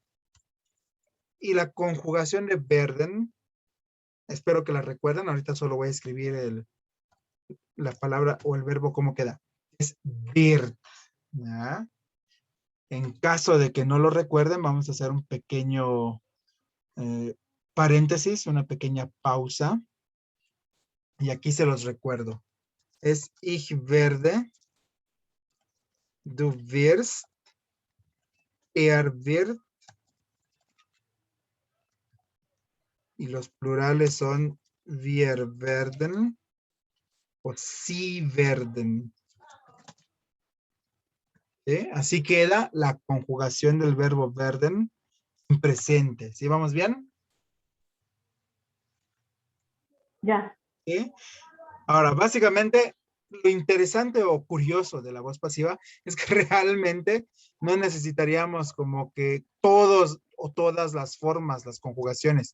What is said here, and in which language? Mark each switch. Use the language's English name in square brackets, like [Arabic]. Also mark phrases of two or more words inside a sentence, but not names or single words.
[Spanish] Y la conjugación de werden, espero que la recuerden, ahorita solo voy a escribir la palabra o el verbo como queda. [German] Es wird. ¿Ya? [Spanish] En caso de que no lo recuerden, vamos a hacer un pequeño paréntesis, una pequeña pausa. Y aquí se los recuerdo. [German] Es ich werde, du wirst, wird. [Spanish] Y los plurales son [German] wir werden [Spanish] o [German] sie werden. [Spanish] ¿Sí? Así queda la conjugación del verbo werden en presente. ¿Sí vamos bien? Ya. ¿Sí? Ahora, básicamente, lo interesante o curioso de la voz pasiva es que realmente no necesitaríamos como que todos o todas las formas, las conjugaciones.